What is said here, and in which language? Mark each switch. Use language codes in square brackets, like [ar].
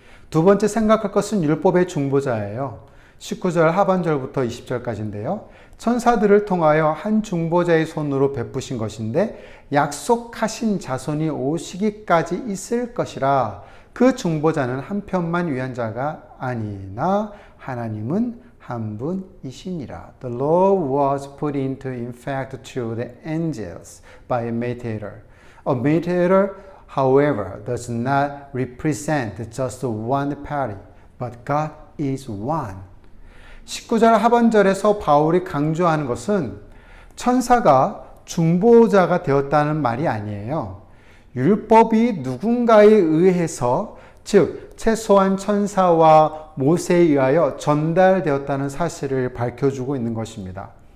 [ko] 두 번째 생각할 것은 율법의 중보자예요. 19절 하반절부터 20절까지인데요. 천사들을 통하여 한 중보자의 손으로 베푸신 것인데 약속하신 자손이 오시기까지 있을 것이라. 그 중보자는 한 편만 위한 자가 아니나 하나님은 한 분이시니라. [en] The law was put into effect to the angels by a mediator. A mediator, however, does not represent just one party, but God is one. [ko] 19절 하반절에서 바울이 강조하는 것은 천사가 중보자가 되었다는 말이 아니에요. 율법이 누군가에 의해서, 즉 최소한 천사와 모세에 의하여 전달되었다는 사실을 밝혀주고 있는 것입니다.